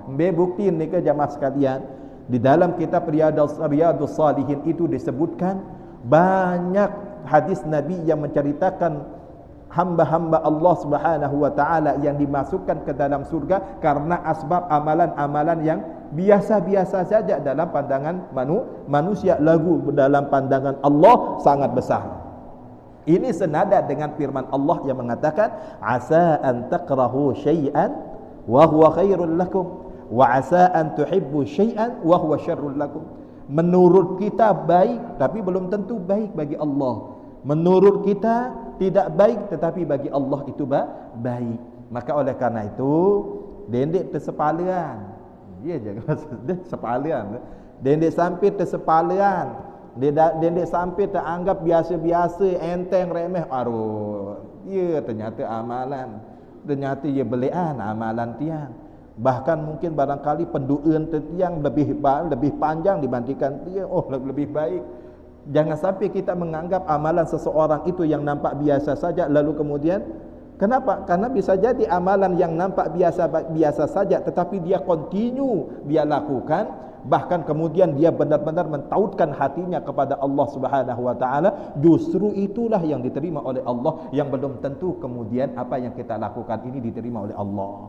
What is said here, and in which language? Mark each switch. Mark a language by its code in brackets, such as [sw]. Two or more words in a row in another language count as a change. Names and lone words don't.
[id] Bukti [sas] ni ke [id] jamaah sekalian, di dalam kitab Riyadhus Shalihin itu disebutkan banyak hadis Nabi yang menceritakan hamba-hamba Allah [ar] سبحانه وتعالى [id] yang dimasukkan ke dalam surga karena asbab amalan-amalan yang biasa-biasa saja dalam pandangan manusia, lagu dalam pandangan Allah sangat besar. Ini senada dengan firman Allah yang mengatakan, [ar] عسى أن تكرهوا شيئا وهو خير لكم وعسى أن تحبوا شيئا وهو شر لكم. [id] Menurut kita baik tapi belum tentu baik bagi Allah. Menurut kita tidak baik tetapi bagi Allah itu baik. Maka oleh karena itu [sas] dendek tersepalian. Dia jaga dia sepalian. [id] Dendek sampai tersepalian. Dendek sampai teranggap biasa-biasa, enteng, remeh. Aduh, ya ternyata amalan. [sas] Ternyata ia belian amalan tiang. [id] Bahkan mungkin barangkali penduaan tiang lebih panjang dibandingkan tiang. Oh, lebih baik. Jangan sampai kita menganggap amalan seseorang itu yang nampak biasa saja, lalu kemudian kenapa? Karena bisa jadi amalan yang nampak biasa saja, tetapi dia continue dia lakukan, bahkan kemudian dia benar-benar mentautkan hatinya kepada Allah [ar] سبحانه وتعالى, [id] justru itulah yang diterima oleh Allah, yang belum tentu kemudian apa yang kita lakukan ini diterima oleh Allah.